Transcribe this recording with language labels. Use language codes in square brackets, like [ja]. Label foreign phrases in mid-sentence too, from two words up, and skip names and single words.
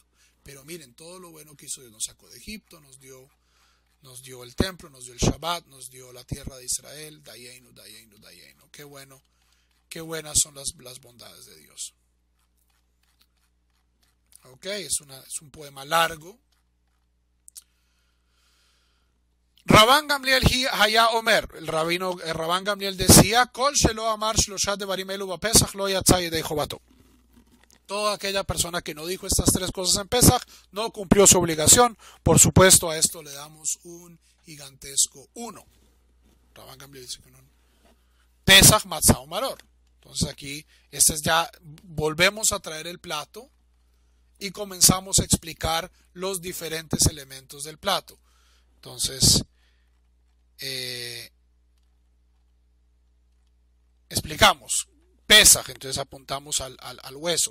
[es] Pero miren, todo lo bueno que hizo Dios, nos sacó de Egipto, nos dio el templo, nos dio el Shabbat, nos dio la tierra de Israel, [he] דיינו, דיינו, דיינו. [es] Qué bueno, qué buenas son las bondades de Dios. Ok, es un poema largo. [he] רבן גמליאל היה אומר, [es] el Rabban Gamliel decía, [he] כל שלא אמר שלושה דברים אלו בפסח לא יצא ידי חובתו. [es] Toda aquella persona que no dijo estas tres cosas en Pesach no cumplió su obligación. Por supuesto, a esto le damos un gigantesco 1. Rabban Gamliel dice que no. [he] פסח מצה מרור. [es] Entonces aquí, volvemos a traer el plato y comenzamos a explicar los diferentes elementos del plato. Entonces, explicamos Pesaj, entonces apuntamos al hueso.